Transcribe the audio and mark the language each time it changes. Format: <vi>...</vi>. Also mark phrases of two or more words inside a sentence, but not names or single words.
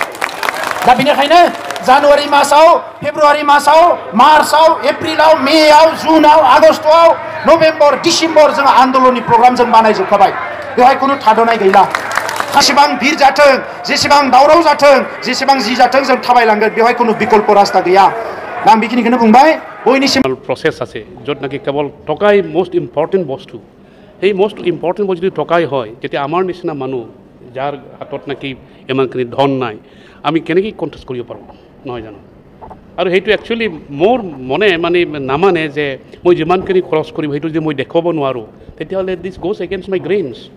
<brx>दा बेनिखायनो जानुवारि मासाव फेब्रुवारि मासाव मार्चआव एप्रिलाव मेआव जुनाव आगस्टआव नभेम्बर डिसेम्बर जों आन्दोलननि प्रग्राम जों बानायजोबखाबाय बेवहाय खुनु थाद'नाय गैला जेसेबां भिर जाथों जेसेबां दावराव जाथों जेसेबां जि जाथों जों थाबायलांगोन बेवहाय खुनु बिकल्प रास्ता गैया दा आं बेखिनिखौनो बुंबाय बयनिसिम</brx> <as>প্ৰচেছ আছে য'ত নেকি কেৱল টকাই</as> <en>most important</en> <as>বস্তু সেই</as> <en>most important</en> <as>বস্তু যদি টকাই হয় তেতিয়া আমাৰ নিচিনা মানুহ যাৰ হাতত নেকি ইমানখিনি ধন নাই আমি কেনেকৈ কণ্টেষ্ট কৰিব পাৰোঁ নহয় জানো আৰু সেইটো একচুৱেলি মোৰ মনে মানে নামানে যে মই যিমানখিনি খৰচ কৰিম সেইটো যদি মই দেখুৱাব নোৱাৰোঁ তেতিয়াহ'লে</as> <en>this goes against my grains</en>